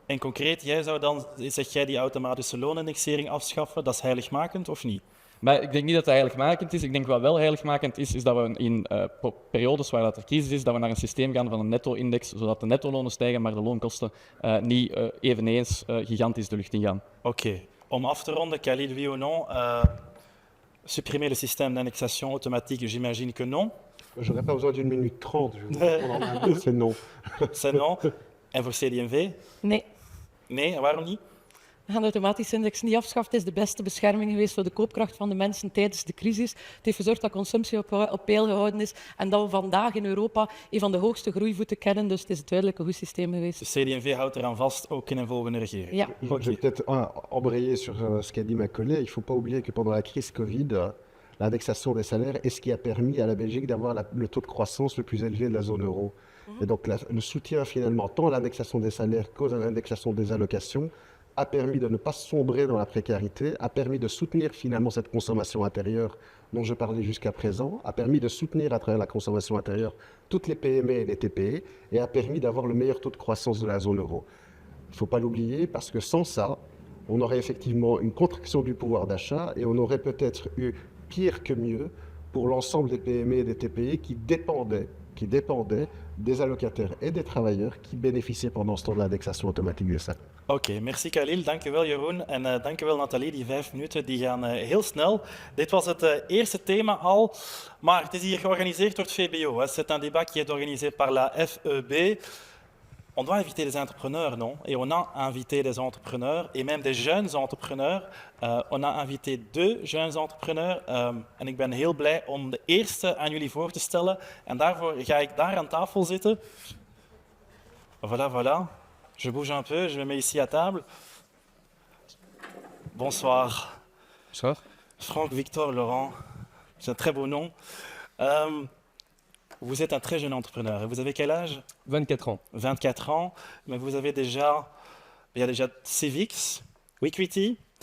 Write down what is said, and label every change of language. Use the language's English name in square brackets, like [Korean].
[Dutch] En concreet, zeg jij die automatische loonindexering afschaffen, dat is heiligmakend of niet? Maar ik denk niet dat dat heiligmakend is. Ik denk wat wel heiligmakend is dat we in periodes waar dat er crisis is, dat we naar een systeem gaan van een netto-index, zodat de nettolonen stijgen, maar de loonkosten niet eveneens gigantisch de lucht ingaan. Oké. Om af te ronden, [French] Khalil, oui ou non, supprimer le système d'indexation automatique, j'imagine que non. J'aurais pas besoin d'une minute 30, c'est non. C'est non. [Dutch] En voor CD&V? Nee. Nee, en waarom niet? We gaan de automatische index niet afschaffen. Het is de beste bescherming geweest voor de koopkracht van de mensen tijdens de crisis. Het heeft gezorgd dat consumptie op peil gehouden is en dat we vandaag in Europa een van de hoogste groeivoeten kennen. Dus het is duidelijk een goed systeem geweest. De CD&V houdt eraan vast, ook in een volgende regering. Ja. [French] Je vais peut-être embrayer sur ce qu'a dit ma collègue. Il ne faut pas oublier que pendant la crise Covid, l'indexation des salaires est ce qui a permis à la Belgique d'avoir le taux de croissance le plus élevé de la zone euro. Et donc le soutien finalement, tant à l'indexation des salaires qu'à l'indexation des allocations, a permis de ne pas sombrer dans la précarité, a permis de soutenir finalement cette consommation intérieure dont je parlais jusqu'à présent, a permis de soutenir à travers la consommation intérieure toutes les PME et les TPE et a permis d'avoir le meilleur taux de croissance de la zone euro. Il ne faut pas l'oublier parce que sans ça, on aurait effectivement une contraction du pouvoir d'achat et on aurait peut-être eu pire que mieux pour l'ensemble des PME et des TPE qui dépendaient des allocataires et des travailleurs qui bénéficiaient pendant ce temps de l'indexation automatique des salaires. [Dutch] Oké, merci Khalil, dankjewel Jeroen en dankjewel Nathalie. Die 5 minuten die gaan heel snel. Dit was het eerste thema al, maar het is hier georganiseerd door het VBO. [French] C'est un débat qui est organisé par la FEB. On doit inviter des entrepreneurs, non? Et on a invité des entrepreneurs et même des jeunes entrepreneurs. On a invité 2 jeunes entrepreneurs [Dutch] en ik ben heel blij om de eerste aan jullie voor te stellen. En daarvoor ga ik daar aan tafel zitten. [French] Voilà, voilà. Je bouge un peu, je me mets ici à table. Bonsoir. Bonsoir. Franck Victor Laurent, c'est un très beau nom. Vous êtes un très jeune entrepreneur. Et vous avez quel âge? 24 ans. 24 ans, mais vous avez déjà, il y a déjà Civix, Wequity.